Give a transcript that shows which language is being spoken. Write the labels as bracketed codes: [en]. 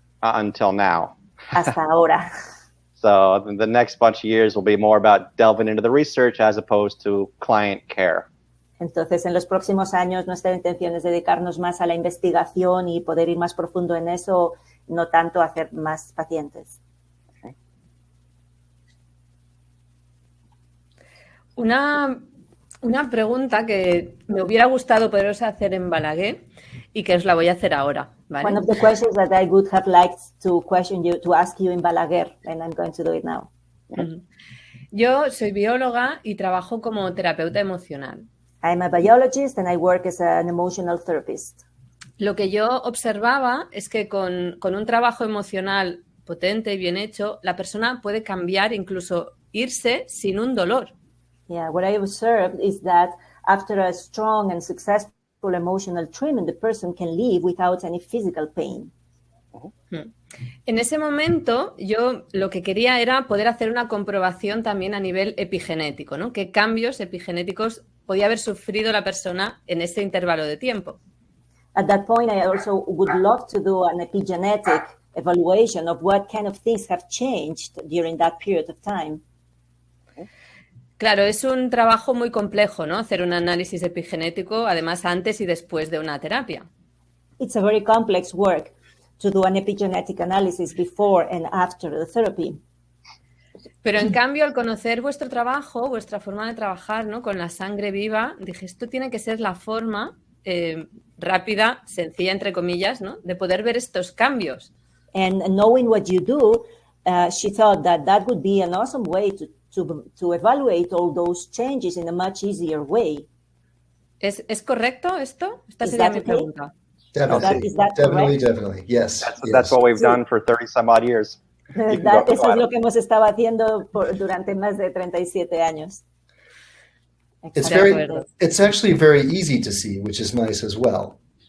[en] Until now. [es] Hasta ahora. [en] So the next bunch of years will be more about delving into the research as opposed to client care. [es] Entonces, en los próximos años, nuestra intención es dedicarnos más a la investigación y poder ir más profundo en eso, no tanto a hacer más pacientes. Una pregunta que me hubiera gustado poderos hacer en Balaguer y que os la voy a hacer ahora, ¿vale? [en] One of the questions that I would have liked to ask you in Balaguer, and I'm going to do it now. [es] Yo soy bióloga y trabajo como terapeuta emocional. [en] I'm a biologist and I work as an emotional therapist. [es] Lo que yo observaba es que con un trabajo emocional potente y bien hecho, la persona puede cambiar, incluso irse sin un dolor. [en] Yeah, what I observed is that after a strong and successful emotional treatment, the person can live without any physical pain. [es] En ese momento, yo lo que quería era poder hacer una comprobación también a nivel epigenético, ¿no? ¿Qué cambios epigenéticos podía haber sufrido la persona en ese intervalo de tiempo? [en] At that point, I also would love to do an epigenetic evaluation of what kind of things have changed during that period of time. [es] Claro, es un trabajo muy complejo, ¿no? Hacer un análisis epigenético, además antes y después de una terapia. [en] It's a very complex work to do an epigenetic analysis before and after the therapy. [es] Pero en cambio, al conocer vuestro trabajo, vuestra forma de trabajar, ¿no? Con la sangre viva, dije, esto tiene que ser la forma rápida, sencilla, entre comillas, ¿no? De poder ver estos cambios. [en] And knowing what you do, she thought that would be an awesome way to evaluate all those changes in a much easier way. [es] ¿Es correcto esto? Esta sería mi pregunta. [en] Definitely. Yes. That's what we've done for 30 some odd years. [es] Eso es lo que hemos estado haciendo durante más de 37 años. [en] It's actually very easy to see, which is nice as well.